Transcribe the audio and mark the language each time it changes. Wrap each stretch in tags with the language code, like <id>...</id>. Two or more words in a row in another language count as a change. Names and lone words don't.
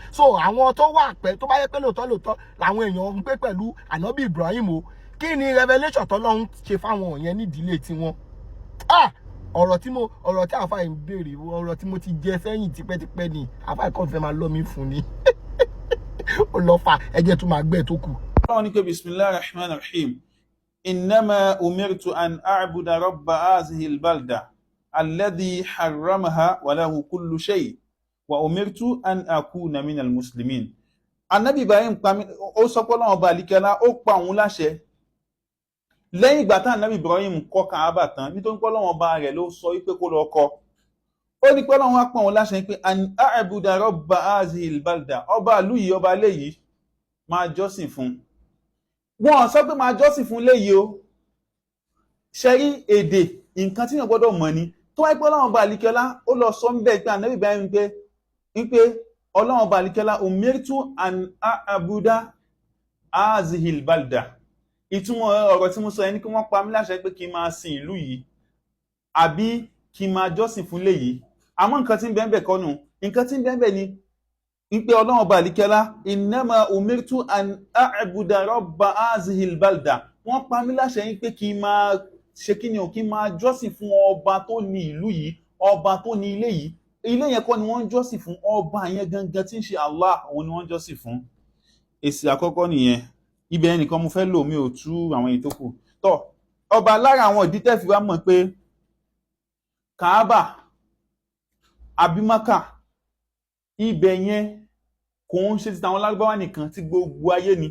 <yo>So àwọn tó wà pẹ́ tó bá yẹ pé lóòótọ́ làwọn èèyàn ń gbé pẹ̀lú Ànábì Ibrahim o, kí ni revelation tọ́lọ́run ṣe fáwọn yẹn nídìílé tiwọn? Ọ̀rọ̀ tí àfáà ń béèrè, ọ̀rọ̀ tí mo ti jẹ sẹ́yìn tipẹ́tipẹ́ ni àfáà kan fẹ́ máa lọ́ mi fún ni. Ó lọ fà ẹjẹ́ tó máa gbẹ́ tó kù. Ọlọ́run ní pé</yo> <ar>بسم الله الرحمن الرحيم إنما أمرت أن أعبد رب هذه البلدة الذي حرمها وله كل شيء وأمرت أن أكون من المسلمين.</ar> <yo>Ànábì Ibrahim ó sọ pé Ọlọ́run ọba àlìkẹ́lá ó pa òun láṣẹ lẹ́yìn ìgbà tá Ànábì Ibrahim kọ́ Káàbà tán, nítorí pé Ọlọ́run ọba rẹ̀ ló sọ wípé kó lọ kọ́. Ó ní pé Ọlọ́run wá pa òun láṣẹ pé</yo> <ar>أن أعبد رب هذه البلدة,</ar> <yo>ọba ìlú yìí, ọba léyìí máa jọ́sìn fún. Wọ́n sọ pé máa jọ́sìn fún léyìí o. Ṣé rí èdè nǹkan tí èèyàn gbọ́dọ̀ mọ̀ ni. Tó wáyé pé Ọlọ́run ọba àlìkẹ́lá ó lọ sọ ń bẹ́ẹ̀ pé Ànábì Ibrahim pé Ọlọ́run ọba àlìkẹ́lá</yo> <ar>أمرت أن أعبد هذه البلدة.</ar> <yo>Ìtumọ̀ ọ̀rọ̀ tí mo sọ ẹni kí wọ́n pa mí láṣẹ pé kí n máa sin ìlú yìí àbí kí n máa jọ́sìn fún léyìí. Àmọ́ nǹkan tí ń bẹ́ẹ̀ kọ́ nù. Nǹkan tí ń bẹ́ẹ̀ ni pé Ọlọ́run ọba àlìkẹ́lá</yo> <ar>إنما أمرت أن أعبد رب هذه البلدة.</ar> <yo>Wọ́n pa mí láṣẹ yín pé kí n máa ṣe kí ni o, kí n máa jọ́sìn fún ọba tó ní ìlú yìí, ọba tó ní ilé yìí. Ilé yẹn kọ́ ni wọ́n ń jọ́sìn fún, ọba yẹn gangan tí ń ṣe Allah, òun ni wọ́n ń jọ́sìn fún. Èsì àkọ́kọ́ nìyẹn. Ibẹ̀ nìkan mo fẹ́ lò, mi ò tú àwọn èyí tó kù. Tọ́ ọba lára àwọn ìdí tẹ́ fi wá mọ̀ pé Káàbà àbí Mákà, ibẹ̀ yẹn kò ń ṣe ti tàwọn Lárúbáwá nìkan, tí gbogbo ayé ni.</yo>